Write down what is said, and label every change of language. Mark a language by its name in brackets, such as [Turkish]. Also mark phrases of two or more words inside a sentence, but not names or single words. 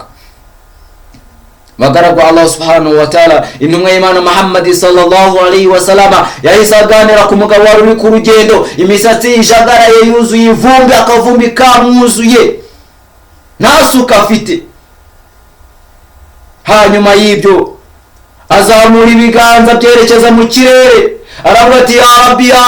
[Arabic] Bagaragu الله سبحانه وتعالى, [Kinyarwanda] intumwa y'Imana Muhammad [Arabic] صلى الله عليه وسلم [Kinyarwanda] yahise aganira ku mugabo wari uri ku rugendo, imisatsi ijagaraye yuzuye ivumbi, akavumbi kamwuzuye, nta suka afite. Hanyuma y'ibyo azamura ibiganza byerekeza mu kirere, aravuga ati [Arabic] يا ربي, [Kinyarwanda] ya